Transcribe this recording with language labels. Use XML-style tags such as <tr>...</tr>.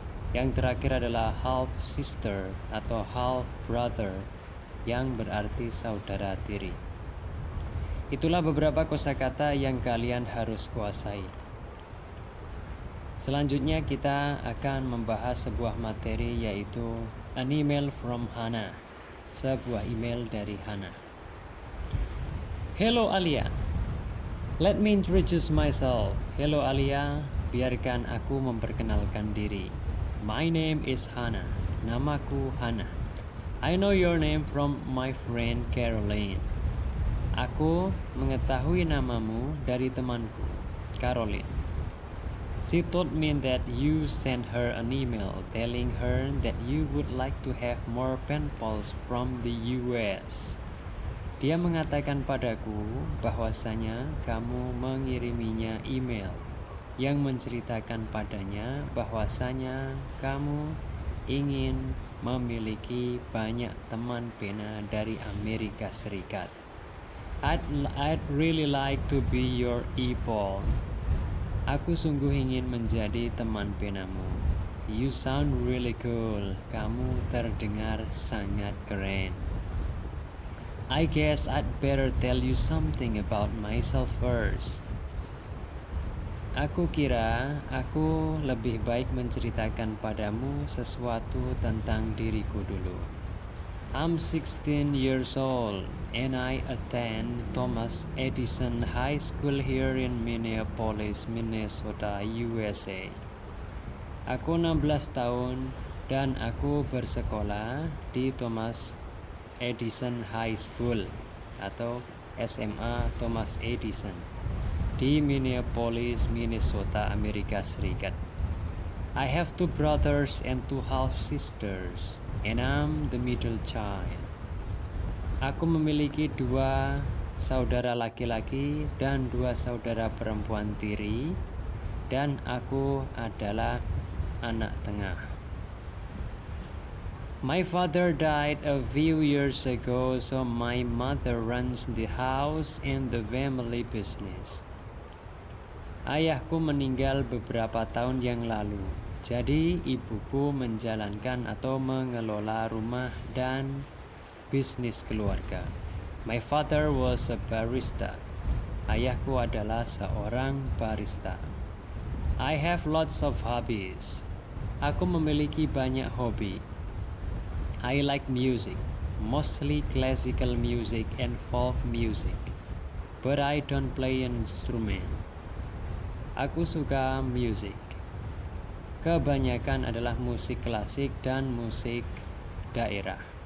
<id>Yang terakhir adalah half sister atau half brother, yang berarti saudara tiri. Itulah beberapa kosakata yang kalian harus kuasai. Selanjutnya kita akan membahas sebuah materi, yaitu</id> <en>an email from Hannah,</en> <id>sebuah email dari Hannah.</id> <en>Hello Alia, let me introduce myself.</en> <id>Hello Alia, biarkan aku memperkenalkan diri.</id> <en>My name is Hannah.</en> <id>Namaku Hannah.</id> <en>I know your name from my friend Caroline.</en> <id>Aku mengetahui namamu dari temanku, Caroline.</id> <en>She told me that you sent her an email telling her that you would like to have more pen pals from the US.</en> <id>Dia mengatakan padaku bahwasanya kamu mengiriminya email yang menceritakan padanya bahwasanya kamu ingin memiliki banyak teman pena dari Amerika Serikat.</id> <en>I'd really like to be your e-pal.</en> <id>Aku sungguh ingin menjadi teman penamu.</id> <en>You sound really cool.</en> <id>Kamu terdengar sangat keren.</id> <en>I guess I'd better tell you something about myself first.</en> <id>Aku kira aku lebih baik menceritakan padamu sesuatu tentang diriku dulu.</id> <en>I'm 16 years old and I attend Thomas Edison High School here in Minneapolis, Minnesota, USA.</en> <id>Aku 16 tahun dan aku bersekolah di Thomas Edison High School atau SMA Thomas Edison di Minneapolis, Minnesota, Amerika Serikat.</id> <en>I have 2 brothers and 2 half sisters and I'm the middle child.</en> <id>Aku memiliki 2 saudara laki-laki dan 2 saudara perempuan tiri, dan aku adalah anak tengah.</id> <en>My father died a few years ago, so my mother runs the house and the family business.</en> <id>Ayahku meninggal beberapa tahun yang lalu, jadi ibuku menjalankan atau mengelola rumah dan bisnis keluarga.</id> <en>My father was a barista.</en> <id>Ayahku adalah seorang barista.</id> <en>I have lots of hobbies.</en> <id>Aku memiliki banyak hobi.</id> <en>I like music, mostly classical music and folk music, but I don't play an instrument.</en> <id>Aku suka musik. Kebanyakan adalah musik klasik dan musik daerah.</id>